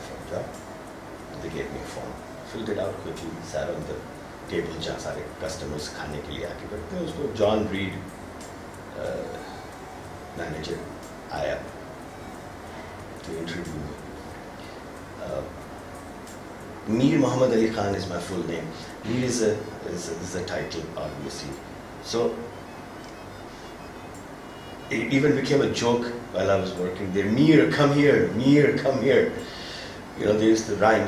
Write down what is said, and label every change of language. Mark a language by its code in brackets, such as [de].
[en] They gave me a form, filled it out quickly, sat on the table [ur] جہاں سارے customers کھانے کے لیے آ کے بیٹھتے ہیں. اس کو جان ریڈ مینیجر آیا [en] to interview me. Mir Muhammad Ali Khan is my full name. Mir is a title, obviously. So it even became a joke while I was working there. Mir, come here. Mir, come here. You know, they used to rhyme.